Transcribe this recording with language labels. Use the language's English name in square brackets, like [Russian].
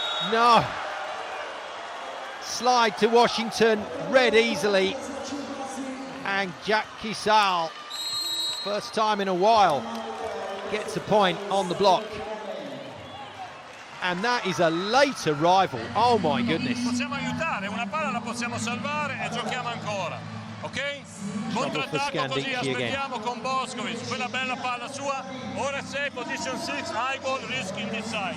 [English] No. Slide to Washington, read easily. And Jack Kisal, first time in a while, gets a point on the block. And that is a late arrival. Oh my goodness. [Italian] Possiamo aiutare, una palla la possiamo salvare e giochiamo ancora. Ok? Contrattacco così, aspettiamo con Bošković. Quella bella palla sua. [English] Ora 6, position 6, high ball, risk in this side.